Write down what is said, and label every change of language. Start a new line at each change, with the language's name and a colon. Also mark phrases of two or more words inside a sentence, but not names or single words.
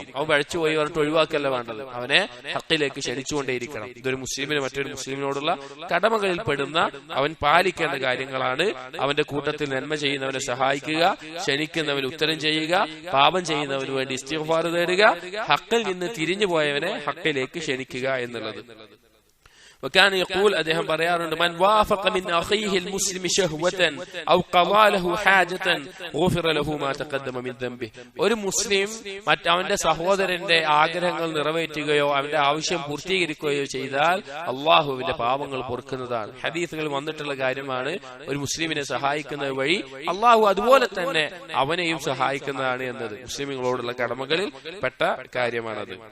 Malayalam: അവൻ പഴച്ചുപോയി പറഞ്ഞിട്ട് ഒഴിവാക്കല്ല വേണ്ടത്, അവനെ ഹക്കിലേക്ക് ക്ഷണിച്ചുകൊണ്ടേയിരിക്കണം. ഇതൊരു മുസ്ലിമിന് മറ്റൊരു മുസ്ലിമിനോടുള്ള കടമകളിൽ പെടുന്ന അവൻ പാലിക്കേണ്ട കാര്യങ്ങളാണ്. അവന്റെ കൂട്ടത്തിൽ നന്മ ചെയ്യുന്നവനെ സഹായിക്കുക, ക്ഷണിക്കുന്നവന് ഉത്തരം ചെയ്യുക, പാപം ചെയ്യുന്നവന് വേണ്ടി ഇസ്തിഗ്ഫാർ തേടുക, ഹക്കിൽ നിന്ന് തിരിഞ്ഞു പോയവനെ ഹക്കിലേക്ക് ക്ഷണിക്കുക എന്നുള്ളത്.
Arabic: وكان يقول,
Malayalam: അദ്ദേഹം പറയാറുണ്ട്,
Arabic: من وافق من اخيه المسلم شهوة او قضى له حاجة غفر له ما تقدم من ذنبه,
Malayalam: ഒരു മുസ്ലിം മറ്റവന്റെ സഹോദരന്റെ ആഗ്രഹങ്ങൾ നിറവേറ്റുകയോ അവന്റെ ആവശ്യം പൂർത്തീകരിക്കുകയോ ചെയ്താൽ അള്ളാഹുവിന്റെ പാപങ്ങൾ പൊറുക്കുന്നതാണ്. ഹദീസുകളിൽ വന്നിട്ടുള്ള കാര്യമാണ്. ഒരു മുസ്ലിമിനെ സഹായിക്കുന്ന വഴി അള്ളാഹു അതുപോലെ തന്നെ അവനെയും സഹായിക്കുന്നതാണ് എന്നത് മുസ്ലിമുകളോടുള്ള കടമകളിൽ പെട്ട കാര്യമാണത്.